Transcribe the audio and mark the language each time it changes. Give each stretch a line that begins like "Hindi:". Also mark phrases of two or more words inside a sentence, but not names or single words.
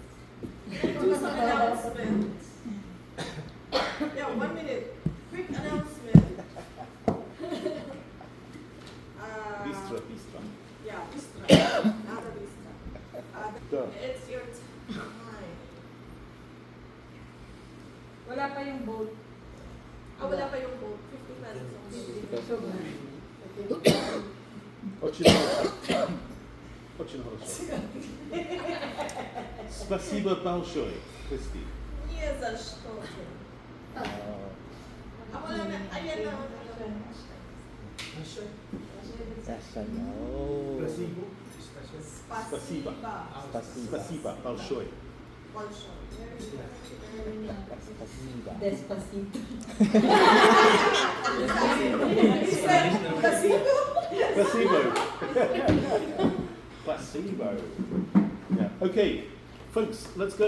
English: Can I do some announcements? Yeah, 1 minute. Quick announcement. Bistra. Yeah, Bistra. Not a Bistra. Go. It's your time.
Filipino: Wala pa yung boat. Wala pa yung boat. 50
English: pesos only.
Russian: Очень хорошо. Спасибо большое, Christy. Не за что.
Filipino: Ako lang na, ayan na.
Russian: Спасибо. Спасибо большое. Despacito. Placebo.
English: Yeah. Okay, folks, let's go.